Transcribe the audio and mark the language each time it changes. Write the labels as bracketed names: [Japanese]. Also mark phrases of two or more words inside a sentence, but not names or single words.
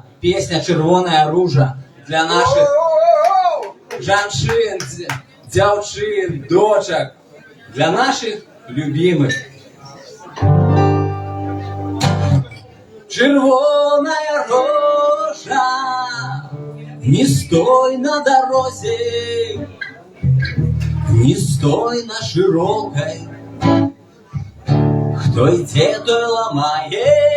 [Belarusian] Песня «Чырвонае ружа» [Russian] для наших [Belarusian] жанчын, дзяўчын, дочак, [Russian] для наших любимых. [Belarusian] Чырвоная рожа, не стой на дорозе, Не стой на широкой, кто идет, той ломает.